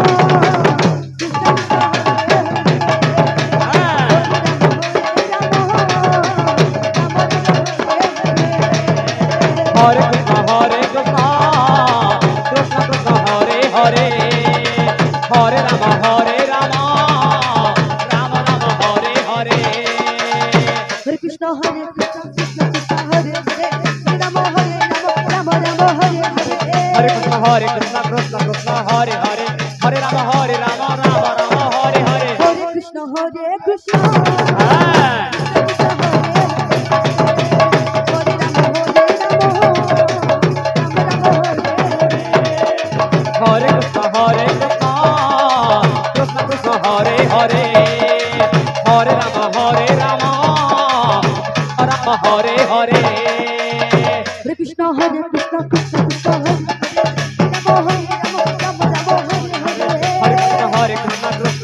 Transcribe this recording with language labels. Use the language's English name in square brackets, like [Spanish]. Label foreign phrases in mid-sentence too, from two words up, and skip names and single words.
[Sanskrit] হরে কৃষ্ণ কৃষ্ণ কৃষ্ণ কৃষ্ণ হরে হরে হরে রাম রাম রাম হরে হরে हरे कृष्ण कृष्ण कृष्ण हरे हरे हरे राम राम राम हरे हरे. হরে কৃষ্ণ কৃষ্ণ কৃষ্ণ হরে হরে হরে রাম রাম রাম হরে হরে हरे कृष्ण कृष्ण হ্যাঁ হরে কৃষ্ণ কৃষ্ণ কৃষ্ণ হরে হরে হরে রাম রাম রাম হরে হরে हरे कृष्ण कृष्ण कृष्ण हरे राम राम राम हरे हरे.